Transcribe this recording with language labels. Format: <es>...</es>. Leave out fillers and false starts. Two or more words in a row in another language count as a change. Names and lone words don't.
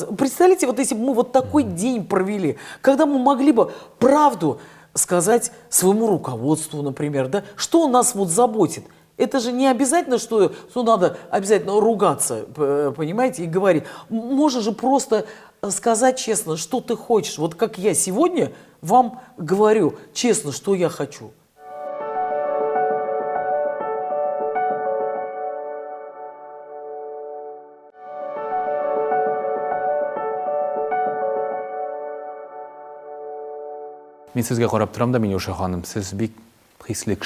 <ru>Представляете, вот если бы мы вот такой день провели, когда мы могли бы правду сказать своему руководству, например, да, что нас вот заботит. Это же не обязательно, что надо обязательно ругаться, понимаете, и говорить. Можно же просто сказать честно, что ты хочешь. Вот как я сегодня вам говорю честно, что я хочу.</ru> <tt>Мен сезгә карап торам да, Миләүшә ханым, сез бик хисле кеше.</tt>